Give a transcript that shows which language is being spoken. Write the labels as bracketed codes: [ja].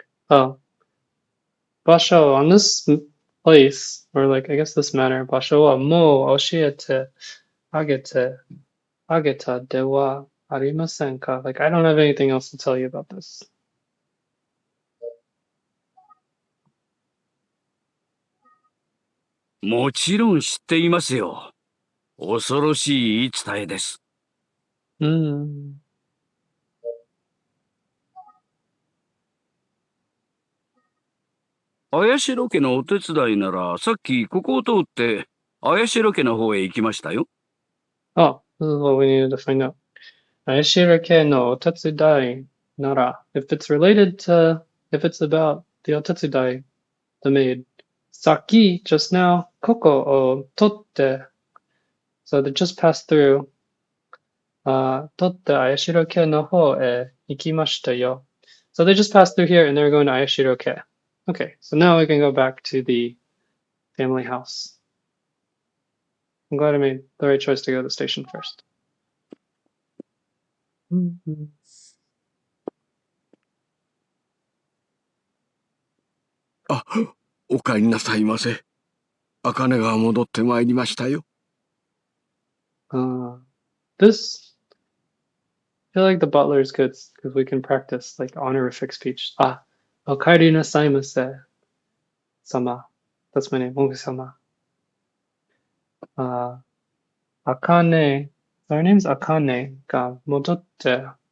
[en] Oh. Basho, on this place, or like I guess this manner, [ja] 場所はもう教えてあげてあげたではありませんか? [en] Like I don't have anything else to tell you about this. [ja] もちろん知っていますよ。恐ろしい言い伝えです。綾代家のお手伝いなら、さっきここを通って、綾代家の方へ行きましたよ。 [en] Oh, this is what we needed to find out. [ja] Ayashirake no otatsudai nara. [en] If it's related to, if it's about the otatsudai, the maid. Saki, just now, [ja] koko o totte. [en] So they just passed through. [ja] Totte Ayashirake no ho e ikimashita yo. [en] So they just passed through here and they're going to Ayashirake. Okay, so now we can go back to the family house. I'm glad I made the right choice to go to the station first. [ja] あ、お帰りなさいませ。茜が戻ってまいりましたよ。 [en] This, I feel like the butler is good because we can practice like honorific speech. [ja] Okaeri nasaimase sama. [en] That's my name, Mogu-sama. Akane, our name's [ja] Akane ga modotte.